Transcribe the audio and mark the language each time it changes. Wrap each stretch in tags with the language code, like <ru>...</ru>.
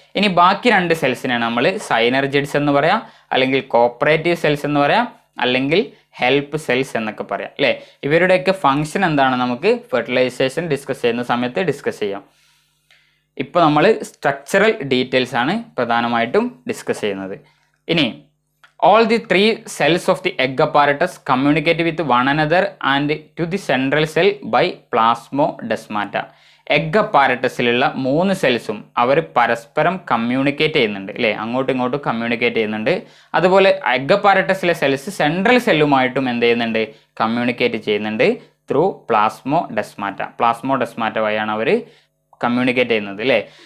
<ml>ഇനി ബാക്കി 2 സെൽസിനാണ് നമ്മൾ സൈനർജിഡ്സ് എന്ന് പറയാം, അല്ലെങ്കിൽ കോപ്പറേറ്റീവ് സെൽസ് എന്ന് പറയാം, അല്ലെങ്കിൽ ഹെൽപ്പ് സെൽസ് എന്നൊക്കെ പറയാം അല്ലേ. ഇവരുടെയൊക്കെ ഫങ്ഷൻ എന്താണ് നമുക്ക് ഫെർട്ടിലൈസേഷൻ ഡിസ്കസ് ചെയ്യുന്ന സമയത്ത് ഡിസ്കസ് ചെയ്യാം. ഇപ്പോൾ നമ്മൾ സ്ട്രക്ചറൽ ഡീറ്റെയിൽസ് ആണ് പ്രധാനമായിട്ടും ഡിസ്കസ് ചെയ്യുന്നത്. ഇനി</ml> <en>all the 3 cells of the egg apparatus communicate with one another and to the central cell by plasmodesmata.</en> <ml>Egg അപ്പാരറ്റസിലുള്ള 3 സെൽസും അവർ പരസ്പരം കമ്മ്യൂണിക്കേറ്റ് ചെയ്യുന്നുണ്ട് അല്ലേ, അങ്ങോട്ടും ഇങ്ങോട്ടും കമ്മ്യൂണിക്കേറ്റ് ചെയ്യുന്നുണ്ട്. അതുപോലെ എഗ് അപ്പാരറ്റസിലെ സെൽസ് സെൻട്രൽ സെല്ലുമായിട്ടും എന്ത് ചെയ്യുന്നുണ്ട്, കമ്മ്യൂണിക്കേറ്റ് ചെയ്യുന്നുണ്ട് ത്രൂ പ്ലാസ്മോഡെസ്മാറ്റ. പ്ലാസ്മോഡെസ്മാറ്റ വഴിയാണ് അവർ കമ്മ്യൂണിക്കേറ്റ് ചെയ്യുന്നത് അല്ലേ.</ml>